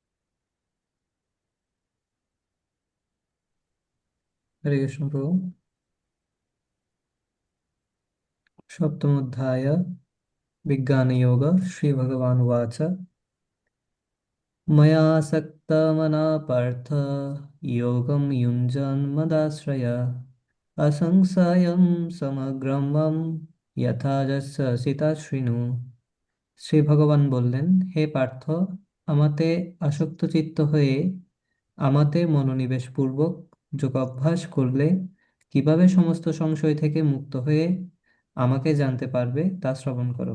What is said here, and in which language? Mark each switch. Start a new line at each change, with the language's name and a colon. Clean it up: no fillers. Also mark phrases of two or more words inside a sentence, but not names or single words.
Bangla: হরে কৃষ্ণ প্রভু।
Sanskrit: सप्तमोऽध्याय विज्ञानयोग श्रीभगवानुवाच मयासक्तमनः पार्थ योगं युञ्जन्मदाश्रय असंशयं समग्रं मम यथा যস্যসিতা শৃণু।
Bangla: শ্রী ভগবান বললেন, হে পার্থ, আমাতে আসক্ত চিত্ত হয়ে আমাতে মনোনিবেশ পূর্বক যোগাভ্যাস করলে কিভাবে সমস্ত সংশয় থেকে মুক্ত হয়ে আমাকে জানতে পারবে তা শ্রবণ করো।